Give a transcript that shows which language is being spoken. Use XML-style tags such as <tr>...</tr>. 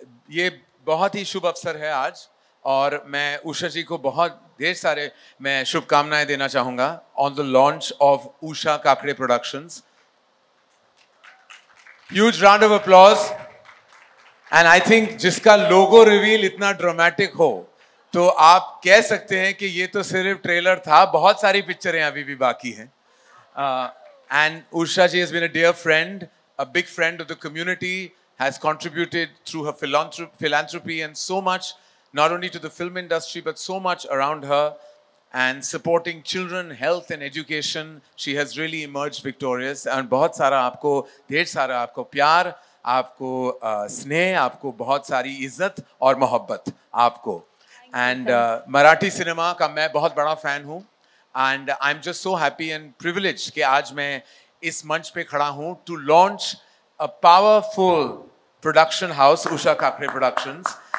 <hi>ये बहुत ही शुभ अवसर है आज और मैं उषा जी को बहुत ढेर सारे मैं शुभकामनाएं देना चाहूंगा</hi> <en>on the launch of</en> <hi>Usha Kakade productions.</hi> <en>Huge round of applause. And I think</en> <hi>जिसका लोगो रिवील इतना ड्रामेटिक हो तो आप कह सकते हैं कि ये तो सिर्फ ट्रेलर था, बहुत सारी पिक्चरें अभी भी बाकी हैं. And Usha ji</hi> <en>has been a dear friend, a big friend of the community, has contributed through her philanthropy and so much, not only to the film industry but so much around her, and supporting children, health and education. She has really emerged victorious.</en> <hi>and बहुत सारा आपको, ढेर सारा आपको प्यार, आपको स्नेह, आपको बहुत सारी इज्जत और मोहब्बत आपको. एंड मराठी सिनेमा का मैं बहुत बड़ा फैन हूँ</hi> <en>and I am just so happy and privilege</en> <hi>कि आज मैं इस मंच पे खड़ा हूँ</hi> <en>to launch a powerful production house,</en> <hi>Usha Kakade productions.</hi>